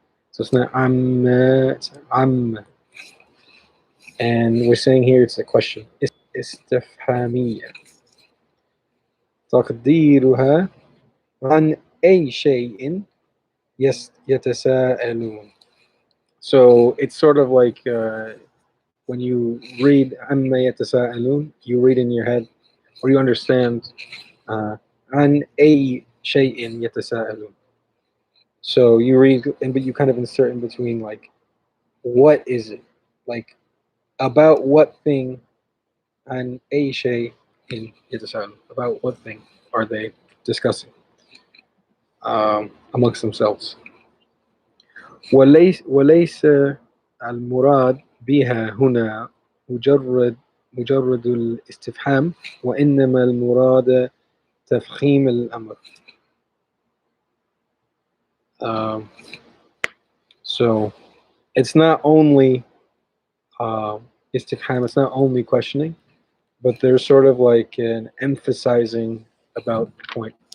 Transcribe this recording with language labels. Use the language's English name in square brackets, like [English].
[English] So it's not amma, it's amma. And we're saying here it's a question. [Arabic] استفهامية. تقديرها عن أي شيء يتساءلون. [English] So it's sort of like when you read [Arabic] عما يتساءلون, [English] you read in your head or you understand [Arabic] عن أي شيء يتساءلون. [English] So you read, but you kind of insert in between, like, what is it? Like, about what thing, [Arabic] عن أي شيء يتساءلون. [English] About what thing are they discussing amongst themselves? [Arabic] وليس المراد بها هنا مجرد الاستفهام وإنما المراد تفخيم الأمر. [English] So it's not only istifham, it's not only questioning, but there's sort of like an emphasizing about the point.